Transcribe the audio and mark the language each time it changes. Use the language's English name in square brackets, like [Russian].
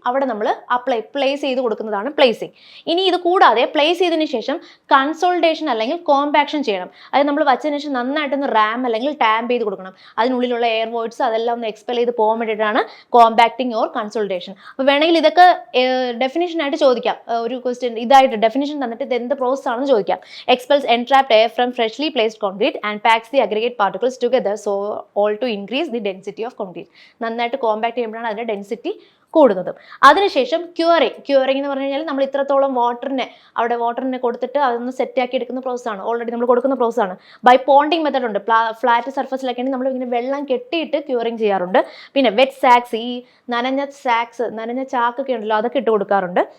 [Malayalam] അവിടെ നമ്മൾ പ്ലേസ് ചെയ്ത് കൊടുക്കുന്നതാണ് പ്ലേസിങ്. ഇനി ഇത് കൂടാതെ പ്ലേസ് ചെയ്തതിന് ശേഷം കൺസോൾട്ടേഷൻ അല്ലെങ്കിൽ കോമ്പാക്ഷൻ ചെയ്യണം. അതായത് നമ്മൾ വച്ചതിന് ശേഷം നന്നായിട്ടൊന്ന് റാം അല്ലെങ്കിൽ ടാമ്പ് ചെയ്ത് കൊടുക്കണം. അതിനുള്ളിലുള്ള എയർ വോയിഡ്സ് അതെല്ലാം ഒന്ന് എക്സ്പെൽ ചെയ്ത് പോകാൻ വേണ്ടിയിട്ടാണ് കോമ്പാക്ടിങ് ഓർ കൺസോൾട്ടേഷൻ. അപ്പോൾ വേണമെങ്കിൽ ഇതൊക്കെ ഡെഫിനിഷനായിട്ട് ചോദിക്കാം. ഒരു ക്വസ്റ്റ്യൻ ഇതായിട്ട് ഡെഫിനിഷൻ തന്നിട്ട് ഇത് എന്ത് പ്രോസസ് ആണെന്ന് ചോദിക്കാം. [English] Expels entrapped air from freshly placed concrete and packs the aggregate particles together so all to increase the density of concrete. [Malayalam] നന്നായിട്ട് കോമ്പാക്ട് ചെയ്യുമ്പോഴാണ് അതിന്റെ ഡെൻസിറ്റി കൂടുന്നത്. അതിനുശേഷം ക്യൂറിങ് എന്ന് പറഞ്ഞു കഴിഞ്ഞാൽ നമ്മൾ ഇത്രത്തോളം വാട്ടറിനെ കൊടുത്തിട്ട് അതൊന്ന് സെറ്റാക്കി എടുക്കുന്ന പ്രോസസ്സാണ്. ഓൾറെഡി നമ്മൾ കൊടുക്കുന്ന പ്രോസസ്സാണ്. ബൈ പോണ്ടിങ് മെത്തഡ് ഉണ്ട്. ഫ്ലാറ്റ് സർഫസിലൊക്കെ നമ്മൾ ഇങ്ങനെ വെള്ളം കെട്ടിയിട്ട് ക്യൂറിങ് ചെയ്യാറുണ്ട്. പിന്നെ വെറ്റ് സാക്സ്, ഈ നനഞ്ഞ ചാക്കൊക്കെ ഉണ്ടല്ലോ, അതൊക്കെ ഇട്ട് കൊടുക്കാറുണ്ട്.